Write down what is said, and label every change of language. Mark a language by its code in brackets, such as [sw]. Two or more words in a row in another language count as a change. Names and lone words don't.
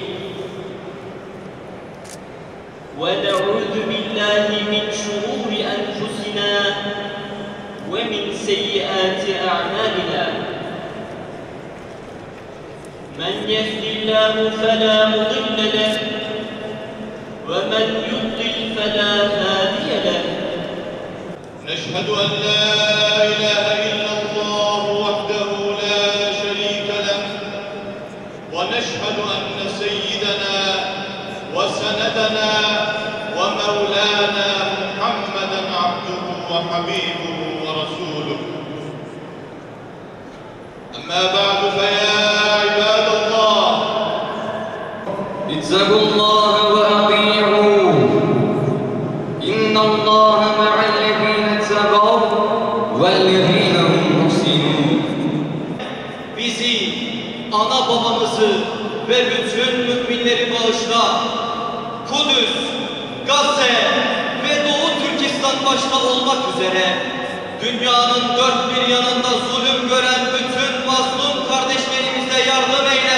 [ar] ونعوذ بالله من شرور أنفسنا ومن سيئات أعمالنا. من يهده الله فلا مضل له ومن يضلل فلا هادي له. نشهد أن لا إله إلا الله وحده لا شريك له ونشهد أن سيدنا وسندنا ومولانا محمدا عبده وحبيبه ورسوله. أما بعد فيا عباد الله اتقوا الله [tr] bizi, ana babamızı ve bütün müminleri bağışla. Kudüs, Gazze ve Doğu Türkistan başta olmak üzere dünyanın dört bir yanında zulüm gören bütün mazlum kardeşlerimize yardım eyle.